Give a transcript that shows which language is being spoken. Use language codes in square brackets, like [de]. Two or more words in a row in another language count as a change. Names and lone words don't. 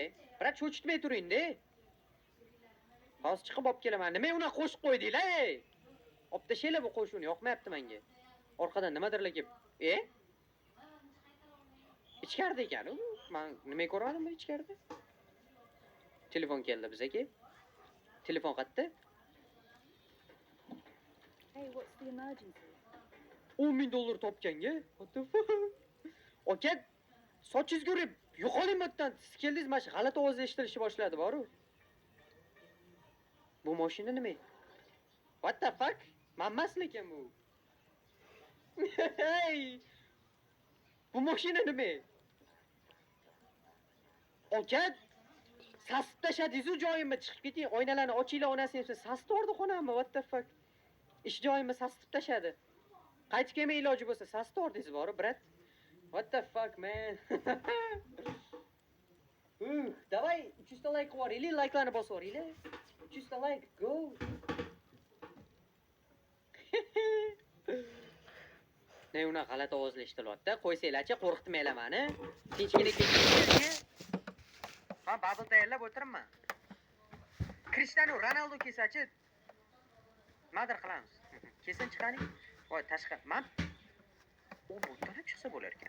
[uz] Brat, cho'chitmay turing-da. Hozir chiqib olib kelaman. Nima uni qo'shib qo'ydinglar, ey? Olib tashlaylar bu qo'shuvni, yoqmayapti menga. Orqadan nimadirlar kelib. Ichkarida ekan-ku. Men nima ko'rmadim bu ichkarida? Telefon keldi bizga. Telefon qayerda? [en] Hey, what's the emergency? $10,000 topganga. What the fuck? [uz] Aka, sochingizga urib, yo'qoling bundan. Siz keldingiz, mana shu g'alati ovoz eshitilishi boshladi, boru. Bu mashina nima? [en] What the fuck? [uz] Mammas lekin bu. Hey! Bu mashina nima? Aka, sasib tashladingiz-ku joyimni, chiqib keting. Oynalarni ochinglar, onasini deb sasib tordi xonamni. [en] What the fuck? [uz] Ish joyimni sasib tashadi. Qaytib kelmay iloji bo'lsa sasib tordingiz boru, brat. [en] What the fuck, man? [uz] Давай 300 ta like qilib yuboringlar, like'larni bosib yuboringlar. 300 ta like, go. Ne una g'alati ovozlar eshitilyapti. Qo'ysanglar-chi, qo'rqitmanglar meni. Tinchgina keling. Ha, bubble tayyorlab o'tiribman. Cristiano Ronaldo kelsa-chi, nimadir qilamiz. Kesin chiqaning. Voy, tashqi. Men u butdan ham chiqsa bo'lar ekan.